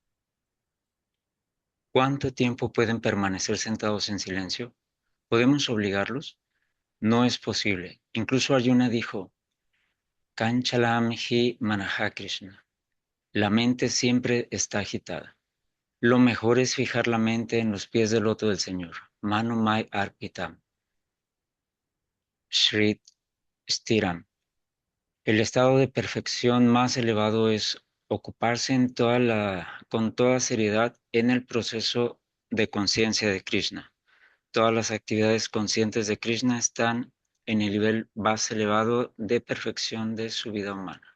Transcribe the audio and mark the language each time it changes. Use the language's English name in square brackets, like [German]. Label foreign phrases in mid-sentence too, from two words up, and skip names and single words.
[Spanish] ¿Cuánto tiempo pueden permanecer sentados en silencio? ¿Podemos obligarlos? No es posible. Incluso Arjuna dijo, [Sanskrit] Kanchalam hi manaha Krishna. [Spanish] La mente siempre está agitada. Lo mejor es fijar la mente en los pies del loto del Señor. [Sanskrit] Mano mai arpitam. Shrit stiram. [Spanish] El estado de perfección más elevado es ocuparse con toda seriedad en el proceso de conciencia de Krishna. Todas las actividades conscientes de Krishna están en el nivel más elevado de perfección de su vida humana.